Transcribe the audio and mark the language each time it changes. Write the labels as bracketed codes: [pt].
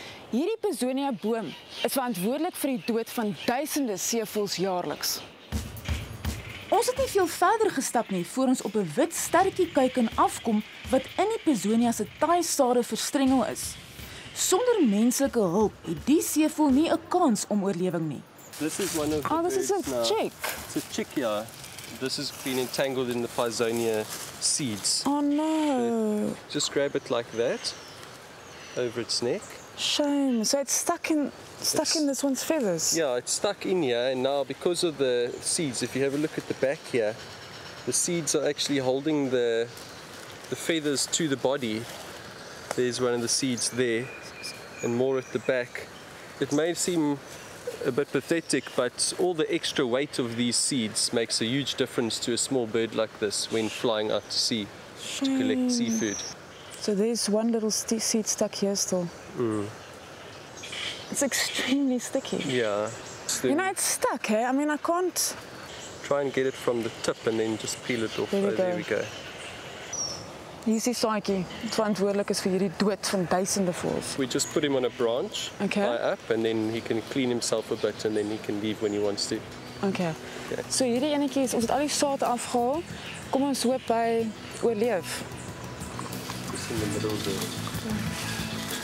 [af] Hierdie Pisonia boom is verantwoordelik vir die dood van duisende seevoëls jaarliks. Ons het nie veel verder gestap nie voor ons op 'n wit sterretjie kuiken afkom wat in die Pisonia se taaisade verstrengel is. Sonder menslike hulp het die seevoël nie 'n kans om oorlewing nie. [en] This is one of the Oh, this is a birds now. chick. It's a chick, yeah. This has been entangled in the Pisonia seeds. Oh no, Just grab it like that, over its neck. shame. So it's stuck in this one's feathers. Yeah, it's stuck in here, and now because of the seeds, if you have a look at the back here, the seeds are actually holding the feathers to the body. There's one of the seeds there, and more at the back. It may seem a bit pathetic, but all the extra weight of these seeds makes a huge difference to a small bird like this when flying out to sea to collect seafood. So there's one little seed stuck here still. It's extremely sticky. Yeah. You know, it's stuck, eh? I mean, I can't... Try and get it from the tip and then just peel it off. There we There go. we go. [af] Hier is die saadjie wat verantwoordelik is vir hierdie dood van duisende voëls. [en] We just put him on a branch, Okay. high up, and then he can clean himself a bit, and then he can leave when he wants to. [af] Okay. So hierdie enetjie is ons het al die saad afgehaal. Kom ons hoop hy oorleef. [en] Just in the middle there.